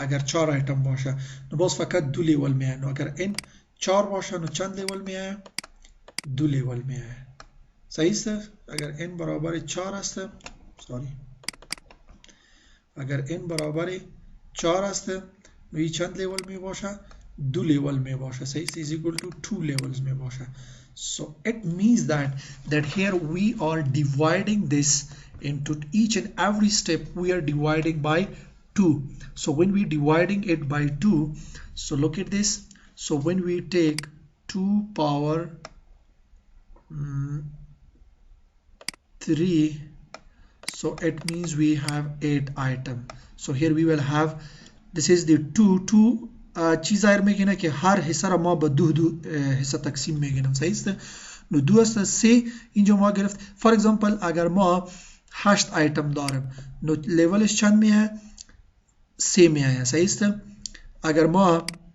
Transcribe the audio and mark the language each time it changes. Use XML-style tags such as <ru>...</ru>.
<fa>اگر 4 آیتم باشه نو باز فقط 2 لیول میایه. نو اگر n 4 باشه نو چند لیول میایه؟ 2 لیول میایه. صحیح است. اگر n برابر 4 است سوری اگر n برابر 4 است نو این چند لیول می باشه؟ 2 لیول می باشه. صحیح است.</fa> <en>is equal to 2 levels</en> <fa>می باشه.</fa> <en>So it means that here we are dividing this into each and every step we are dividing by 2. So when we dividing it by 2, so look at this. So when we take 2 power 3, so it means we have 8 item. So here we will have, this is the 2</en> <fa>چیز ظاهر میکنه که هر حصه را ما به دو حصه تقسیم میکنیم. صحیح است. نو 2 است 3 اینجا ما گرفت. فور ایگزامپل اگر ما 8 آیتم داریم نو لیولش چند میه؟ 3 میه. صحیح است. اگر ما</fa>